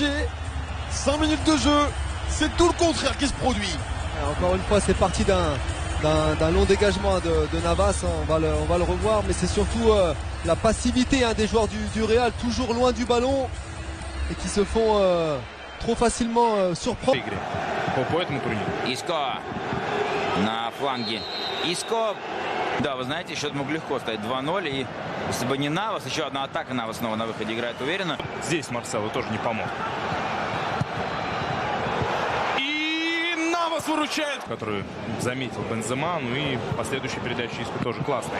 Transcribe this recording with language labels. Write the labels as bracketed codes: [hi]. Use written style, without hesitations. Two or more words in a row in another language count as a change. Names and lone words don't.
[fr] 5 minutes de jeu, c'est tout le contraire qui se produit. Encore une fois, c'est parti d'un long dégagement de Navas, on va le revoir, mais c'est surtout la passivité des joueurs du Real, toujours loin du ballon et qui se font trop facilement surprendre. [ru] Иско на фланге. Иско, да, вы знаете, счет мог легко стать 2-0. И если бы не Навас, еще одна атака, Навас снова на выходе играет уверенно. Здесь Марсело тоже не помог. И Навас выручает, который заметил Бензема, ну и последующая передача Иско тоже классная.